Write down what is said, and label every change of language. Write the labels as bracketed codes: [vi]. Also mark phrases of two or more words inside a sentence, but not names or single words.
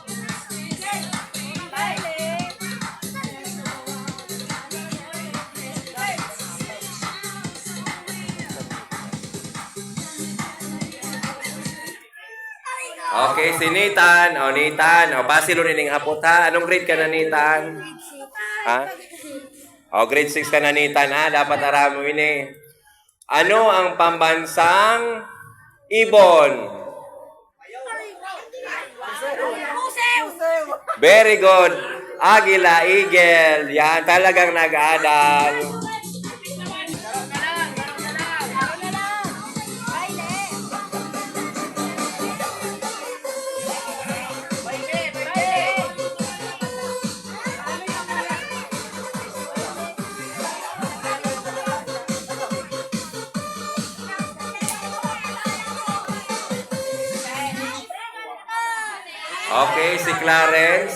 [bik] Okay, si Nathan. Nathan. Pasilo nining hapot ha. [tl] Anong grade ka na, Nathan? Ha? Grade 6 ka na, Nathan ha. [bik] Dapat aramo ini. [tl] Ano ang pambansang ibon? [en] Very good. [tl] Agila, eagle. Yan, talagang nag-aadal. Okay, si Clarence.